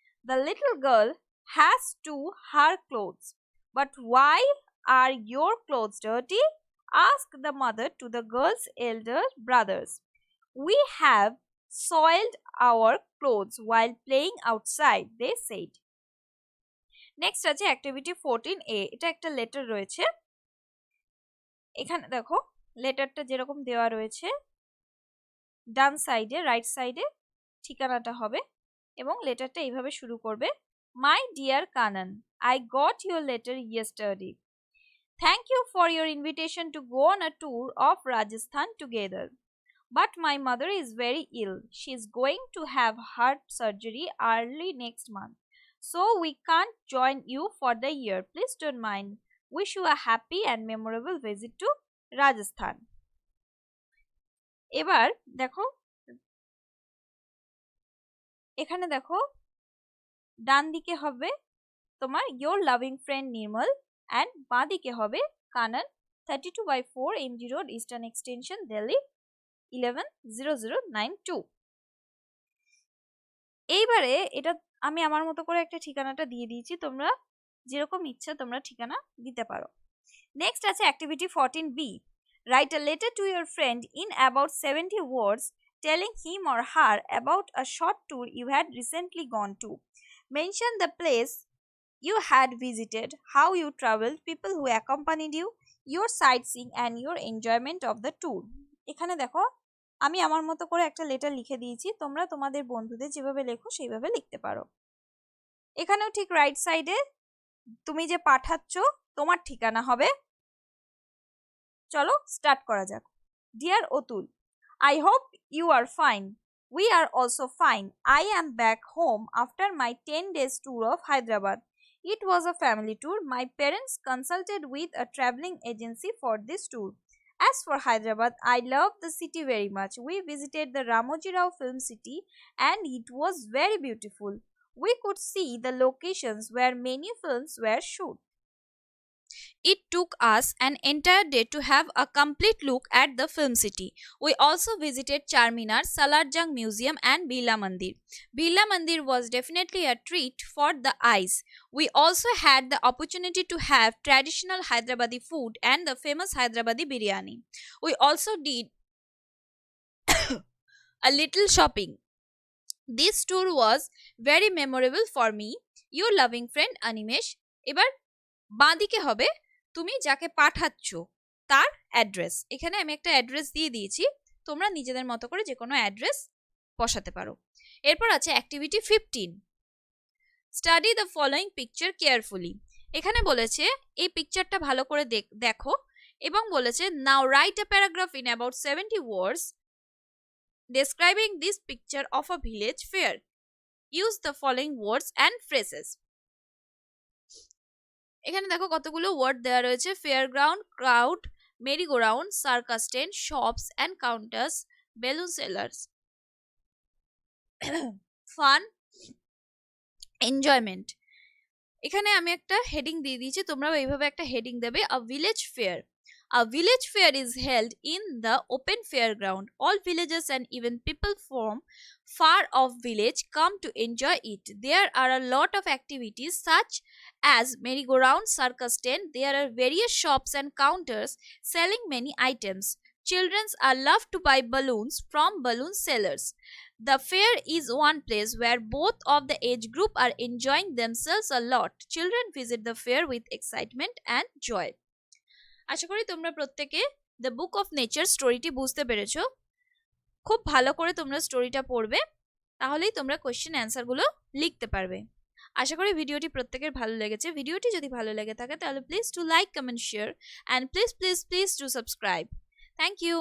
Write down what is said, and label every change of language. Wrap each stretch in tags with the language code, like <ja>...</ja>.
<en>The little girl has to her clothes. But why are your clothes dirty? Asked the mother to the girl's elder brothers. We have soiled our clothes while playing outside, they said. Next আছে activity 14A.</en> <bn>এটা একটা letter রয়েছে।</bn> <en>এখানে দেখো লেটারটা যেরকম দেওয়া রয়েছে ডান সাইডে রাইট সাইডে ঠিকানাটা হবে এবং লেটারটা এইভাবে শুরু করবে my dear Kanan I got your letter yesterday thank you for your invitation to go on a tour of Rajasthan together but my mother is very ill. She is going to have heart surgery early next month, so we can't join you for the year. Please don't mind. Wish you a happy and memorable visit to Rajasthan.</en> <bn>এবার দেখো এখানে দেখো ডান দিকে হবে তোমার</bn> <en>your loving friend Nirmal and</en> <bn>বাঁ দিকে হবে কানন 32/4 MG Road Eastern Extension Delhi 110092। এইবারে এটা আমি আমার মতো করে একটা ঠিকানাটা দিয়ে দিয়েছি তোমরা যেরকম ইচ্ছা তোমরা ঠিকানা দিতে পারো।</bn> <en>Next আছে activity 14B. Write a letter to your friend in about 70 words telling him or her about a short tour you had recently gone to. Mention the place you had visited, how you traveled, people who accompanied you, your sightseeing and your enjoyment of the tour.</en> <bn>এখানে দেখো আমি আমার মতো করে একটা letter লিখে দিয়েছি তোমরা তোমাদের বন্ধুদের যেভাবে লেখো সেইভাবে লিখতে পারো। এখানেও ঠিক রাইট সাইডে তুমি যে পাঠাচ্ছ তোমার ঠিকানা হবে। চলো স্টার্ট করা যাক।</bn> <en>Dear Atul, I hope you are fine. We are also fine. I am back home after my 10 days tour of Hyderabad. It was a family tour. My parents consulted with a traveling agency for this tour. As for Hyderabad, I love the city very much. We visited the Ramoji Rao Film City and it was very beautiful. We could see the locations where many films were shot. It took us an entire day to have a complete look at the film city. We also visited Charminar, Salarjung Museum and Birla Mandir. Birla Mandir was definitely a treat for the eyes. We also had the opportunity to have traditional Hyderabadi food and the famous Hyderabadi biryani. We also did a little shopping. This tour was very memorable for me. Your loving friend Animesh.</en> <bn>এবার বাঁ দিকে হবে তুমি যাকে পাঠাচ্ছ তার address. এখানে আমি একটা অ্যাড্রেস দিয়ে দিয়েছি তোমরা নিজেদের মতো করে যে কোনো অ্যাড্রেস বসাতে পারো।</bn> <en>এরপর আছে activity 15 study the following picture carefully.</en> <bn>এখানে বলেছে এই পিকচারটা ভালো করে দেখো এবং বলেছে</bn> <en>Now write a paragraph in about 70 words describing this picture of a village fair use the following words and phrases.</en> <bn>এখানে দেখো কতগুলো ওয়ার্ড দেওয়া রয়েছে</bn> <en>Fair ground crowd merry go round circus tent shops and counters balloon sellers fun enjoyment.</en> <bn>এখানে আমি একটা heading দিয়ে দিয়েছি তোমরাও এইভাবে একটা হেডিং দেবে</bn> <en>A village fair. A village fair is held in the open fairground. All villagers and even people from far off village come to enjoy it. There are a lot of activities such as merry-go-round, circus tent. There are various shops and counters selling many items. Children are love to buy balloons from balloon sellers. The fair is one place where both of the age group are enjoying themselves a lot. Children visit the fair with excitement and joy.</en> <bn>আশা করি তোমরা প্রত্যেকে the book of nature স্টোরিটি বুঝতে পেরেছো। খুব ভালো করে তোমরা স্টোরিটা পড়বে, তাহলেই তোমরা কোয়েশ্চেন অ্যান্সারগুলো লিখতে পারবে। আশা করি ভিডিওটি প্রত্যেকের ভালো লেগেছে। ভিডিওটি যদি ভালো লেগে থাকে তাহলে</bn> <en>Please to like, comment, share and please please please to subscribe. Thank you.</en>